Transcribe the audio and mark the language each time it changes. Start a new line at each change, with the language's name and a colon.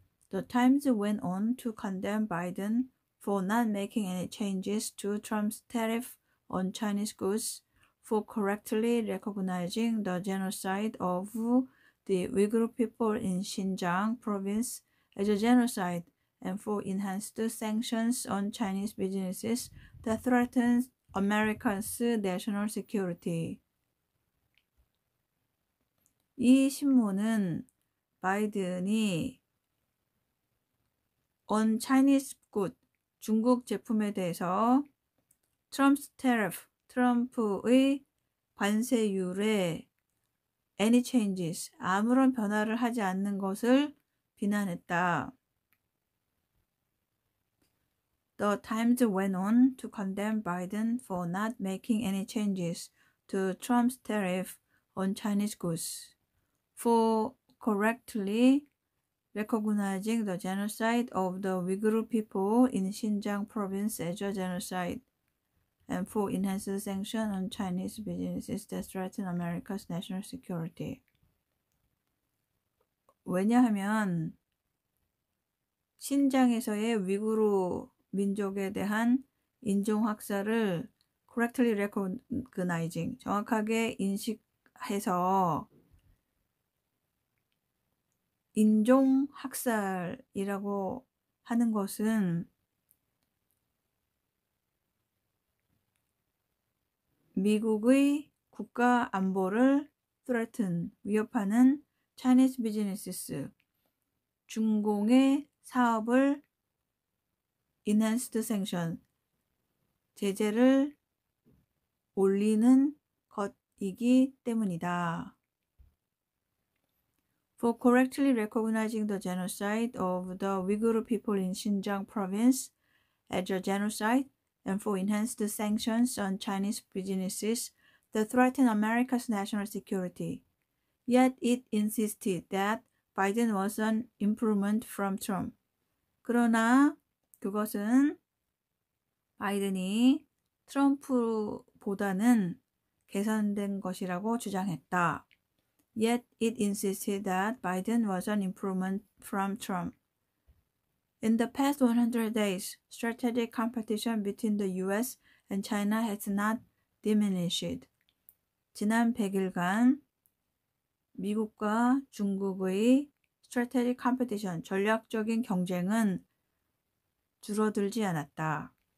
English: The Times went on to condemn Biden for not making any changes to Trump's tariff on Chinese goods, for correctly recognizing the genocide of the Uyghur people in Xinjiang province as a genocide, and for enhanced sanctions on Chinese businesses that threaten America's national security.
Korean: 이 신문은 바이든이
English: on Chinese good,
Korean: 중국 제품에 대해서
English: Trump's tariff,
Korean: 트럼프의 관세율에
English: any changes,
Korean: 아무런 변화를 하지 않는 것을 비난했다.
English: The Times went on to condemn Biden for not making any changes to Trump's tariff on Chinese goods, for correctly recognizing the genocide of the Uyghur people in Xinjiang province as a genocide, and for enhanced sanctions on Chinese businesses that threaten America's national security.
Korean: 왜냐하면 신장에서의 위구르 민족에 대한 인종학살을
English: correctly recognizing,
Korean: 정확하게 인식해서 인종학살이라고 하는 것은 미국의 국가 안보를
English: threaten,
Korean: 위협하는
English: Chinese businesses,
Korean: 중공의 사업을
English: enhanced sanction,
Korean: 제재를 올리는 것이기 때문이다.
English: For correctly recognizing the genocide of the Uyghur people in Xinjiang province as a genocide, and for enhanced sanctions on Chinese businesses that threaten America's national security. Yet it insisted that Biden was an improvement from Trump.
Korean: 그러나 그것은 바이든이 트럼프보다는 개선된 것이라고 주장했다.
English: Yet it insisted that Biden was an improvement from Trump. In the past 100 days, strategic competition between the U.S. and China has not diminished.
Korean: 지난 100일간 미국과 중국의
English: strategic competition,
Korean: 전략적인 경쟁은 줄어들지 않았다.